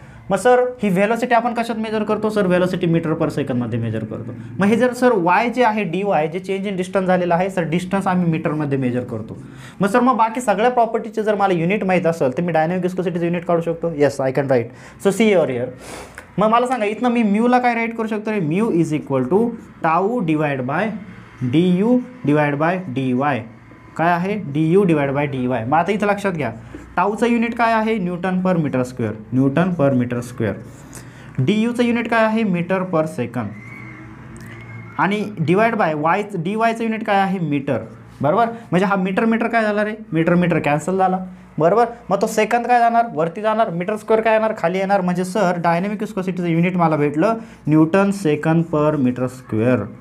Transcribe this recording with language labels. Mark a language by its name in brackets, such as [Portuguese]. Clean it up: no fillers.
[Marathi] मग सर ही व्हेलॉसिटी आपण कशात मेजर करतो सर? व्हेलॉसिटी मीटर पर सेकंदमध्ये मेजर करतो. मग हे जर सर वाय जे आहे डी वाय जे चेंज इन डिस्टन्स झालेलं आहे सर, डिस्टन्स आम्ही मीटरमध्ये मेजर करतो. मग सर मग बाकी सगळ्या प्रॉपर्टीचे जर मला युनिट माहीत असेल तर मी डायनॅमिक विस्कोसिटीचं युनिट काढू शकतो. [English] Yes I can write. So see your here. [Marathi] मग मला सांगा इथनं मी म्यूला काय राईट करू शकतो रे? [English] Mu is equal to tau divide by d u divide by d y. [Marathi] काय आहे? D you divide by D Y. मग आता इथं लक्षात घ्या टाऊचं युनिट काय आहे? न्यूटन पर मीटर स्क्वेअर. न्यूटन पर मीटर स्क्वेअर. डी यूचं युनिट काय आहे? Metre per second. आणि डिवाइड बाय वाय डी वायचं युनिट काय आहे? मीटर. बरोबर. म्हणजे हा मीटर मीटर काय झाला रे? मीटर मीटर कॅन्सल झाला. बरोबर. मग तो सेकंद काय जाणार? वरती जाणार. मीटर स्क्वेअर काय येणार? खाली येणार. म्हणजे सर डायनॅमिक विस्कोसिटीचं युनिट मला भेटलं न्यूटन सेकंद पर मीटर स्क्वेअर.